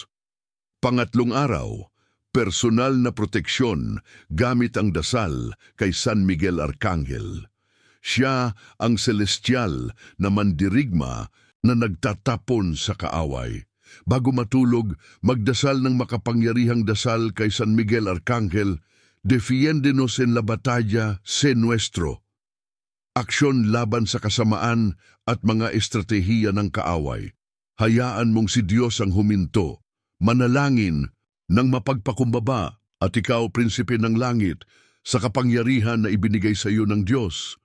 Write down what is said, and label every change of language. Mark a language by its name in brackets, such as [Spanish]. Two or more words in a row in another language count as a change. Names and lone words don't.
[Filipino] Pangatlong araw, personal na proteksyon gamit ang dasal kay San Miguel Arcangel. Siya ang celestial na mandirigma na nagtatapon sa kaaway. Bago matulog, magdasal ng makapangyarihang dasal kay San Miguel Arcangel, [Spanish] defiéndenos en la batalla, se nuestro. [Filipino] Aksyon laban sa kasamaan at mga estratehiya ng kaaway. Hayaan mong si Diyos ang huminto. Manalangin ng mapagpakumbaba at ikaw, prinsipe ng langit, sa kapangyarihan na ibinigay sa iyo ng Diyos.